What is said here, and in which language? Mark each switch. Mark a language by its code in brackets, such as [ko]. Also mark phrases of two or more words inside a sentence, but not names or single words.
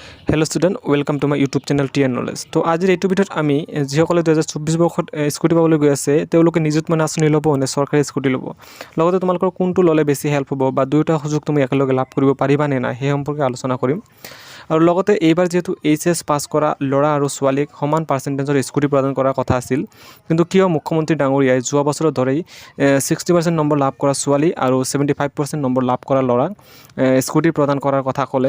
[en] Hello student welcome to my YouTube channel TN Knowledge. [hi] तो आज [as] এই ভিডিওত আমি যিসকলে 2024 বৰ্ষত স্কুটি পাবলৈ গৈ আছে তেওঁলোকে নিযুত মানে আঁচনি ল'ব নে চৰকাৰী স্কুটি ল'ব, লগতে তোমালোকৰ কোনটো ল'লে বেছি হেল্প হ'ব বা দুয়োটা সুযোগ তুমি একেলগে লাভ কৰিব পাৰিবা নে নাই সেই সম্পৰ্কে আলোচনা কৰিম। আৰু লগতে এইবাৰ যেহেতু এইচএস পাছ কৰা ল'ৰা আৰু ছোৱালীক সমান পাৰ্চেণ্টেজৰ স্কুটি প্ৰদান কৰাৰ কথা আছিল, কিন্তু কিয় মুখ্যমন্ত্ৰী ডাঙৰীয়াই যোৱা বছৰৰ দৰেই 60% নম্বৰ লাভ কৰা ছোৱালী আৰু 75% নম্বৰ লাভ কৰা ল'ৰাক স্কুটি প্ৰদান কৰাৰ কথা ক'লে।